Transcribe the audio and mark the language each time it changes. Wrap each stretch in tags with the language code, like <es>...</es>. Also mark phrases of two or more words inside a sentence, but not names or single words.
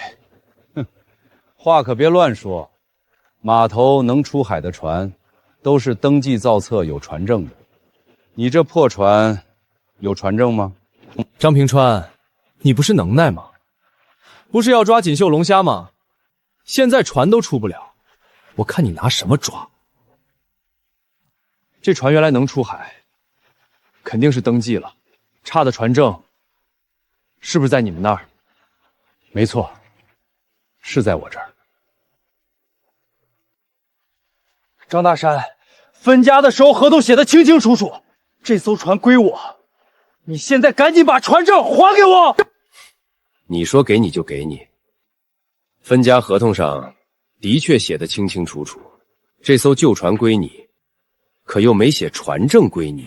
<zh>哼，話可別亂說。碼頭能出海的船，都是登記造冊有船證的。你這破船有船證嗎？張平川，你不是能耐嗎？不是要抓錦繡龍蝦嗎？現在船都出不了，我看你拿什麼抓？這船原來能出海，肯定是登記了，差的船證是不是在你們那兒？沒錯，是在我這兒。張大山，分家的時候合同寫得清清楚楚，這艘船歸我，你現在趕緊把船證還給我。你說給你就給你，分家合同上的確寫得清清楚楚，這艘舊船歸你，可又沒寫船證歸你。</zh>